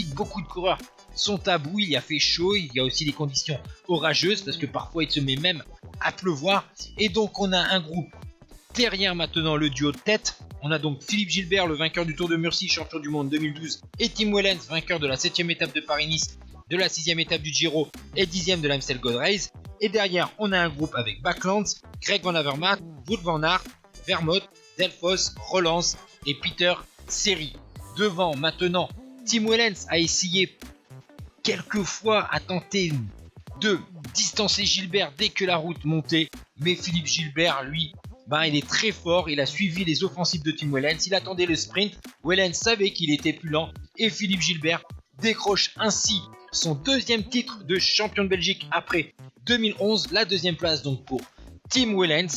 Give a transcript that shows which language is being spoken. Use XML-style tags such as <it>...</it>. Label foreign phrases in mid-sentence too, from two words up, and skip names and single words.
<fr>Beaucoup de coureurs sont à bout, il a fait chaud, il y a aussi des conditions orageuses parce que parfois il se met même à pleuvoir. Et donc on a un groupe derrière maintenant le duo de tête. On a donc Philippe Gilbert, le vainqueur du Tour de Murcie, champion du monde 2012, et Tim Wellens, vainqueur de la 7ème étape de Paris-Nice, de la 6ème étape du Giro et 10ème de l'Amstel Gold Race. Et derrière on a un groupe avec Backlands, Greg Van Avermaet, Wout van Aert, Vermoet, Delphos, Roelants et Peter Seri. Devant maintenant, Tim Wellens a essayé quelquefois à tenter de distancer Gilbert dès que la route montait, mais Philippe Gilbert, lui, il est très fort, il a suivi les offensives de Tim Wellens, il attendait le sprint, Wellens savait qu'il était plus lent, et Philippe Gilbert décroche ainsi son 2e titre de champion de Belgique après 2011, la 2e place donc pour Tim Wellens.</fr>